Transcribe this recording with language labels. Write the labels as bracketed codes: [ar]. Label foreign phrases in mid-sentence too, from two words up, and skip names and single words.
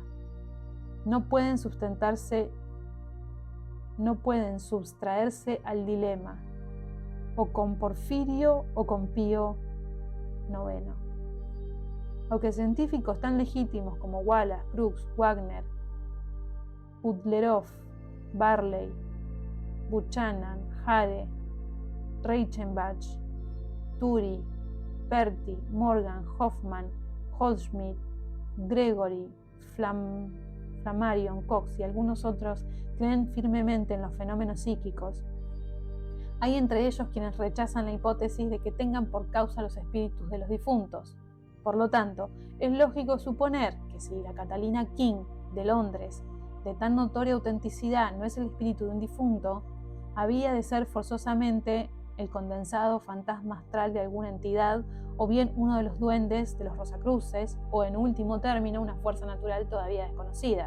[es] No pueden sustraerse al dilema, o con Porfirio o con Pío IX. Aunque científicos tan legítimos como Wallace, Brooks, Wagner, Butlerov, Barley, Buchanan, Hare, Reichenbach, Turi, Perti, Morgan, Hoffman, Goldschmidt, Gregory, Flammarion, Cox y algunos otros creen firmemente en los fenómenos psíquicos, hay entre ellos quienes rechazan la hipótesis de que tengan por causa los espíritus de los difuntos. Por lo tanto, es lógico suponer que si la Catalina King de Londres, de tan notoria autenticidad, no es el espíritu de un difunto, había de ser forzosamente el condensado fantasma astral de alguna entidad, o bien uno de los duendes de los Rosacruces, o en último término una fuerza natural todavía desconocida.